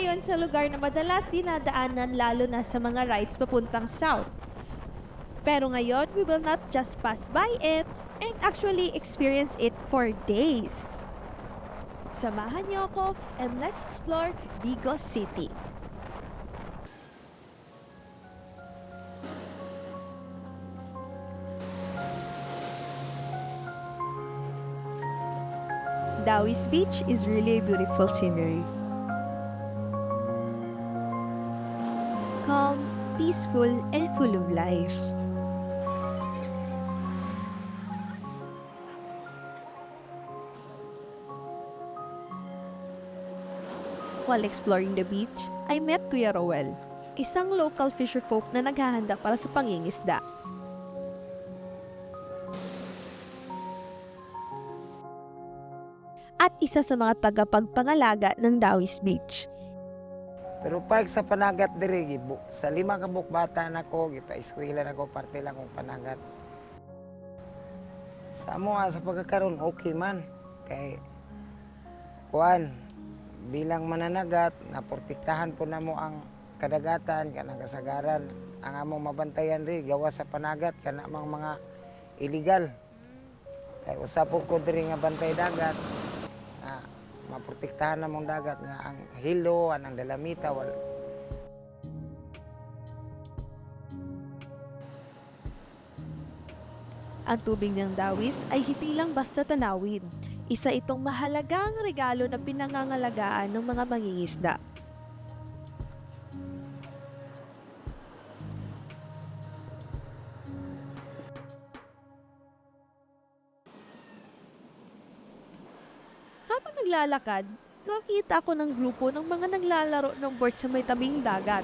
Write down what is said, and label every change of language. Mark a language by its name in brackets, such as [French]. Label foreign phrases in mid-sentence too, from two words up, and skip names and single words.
[Filipino] sa lugar na madalas dinadaanan lalo na sa mga rides papuntang south. Pero ngayon, [English] we will not just pass by it and actually experience it for days. [Filipino] Samahan niyo ako [English] and let's explore [Filipino] Digos City. [English] Dawis Beach is really a beautiful scenery. Calm, peaceful, and full of life. While exploring the beach, I met Kuya Roel, [Filipino] isang local fisherfolk na naghahanda para sa pangingisda. At isa sa mga tagapagpangalaga ng Dawis Beach. [Cebuano] Pero pag sa panagat diri sa 5 ka buok bata nako gipa-eskwela nako parte lang kong panagat. Sa amo sa pagkakaroon okay man kay kuan bilang mananagat naprotektahan po namo ang kadagatan kanang kasagaran ang among mabantayan diri gawas sa panagat kana mga illegal. Kay usa po ko diri nga bantay dagat. Maprotektahan namong dagat nga ang hilo, ang dalamita, [Filipino] Ang tubig ng Dawis ay hindi lang basta tanawin. Isa itong mahalagang regalo na pinangangalagaan ng mga mangingisda. Habang naglalakad, nakita ko ng grupo ng mga naglalaro ng board sa may tabing dagat.